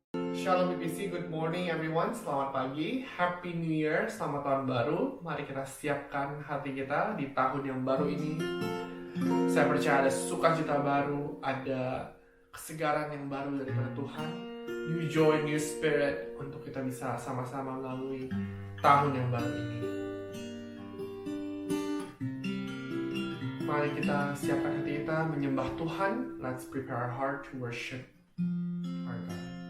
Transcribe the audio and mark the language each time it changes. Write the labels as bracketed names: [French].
[English] Shalom BPC, good morning everyone. [Indonesian] Selamat pagi, [English] Happy New Year, [Indonesian] selamat tahun baru. Mari kita siapkan hati kita di tahun yang baru ini. Saya percaya ada sukacita baru, ada kesegaran yang baru daripada Tuhan. [English] New joy, new spirit [Indonesian] untuk kita bisa sama-sama melalui tahun yang baru ini. Mari kita siapkan hati kita menyembah Tuhan. [English] Let's prepare our heart to worship our God.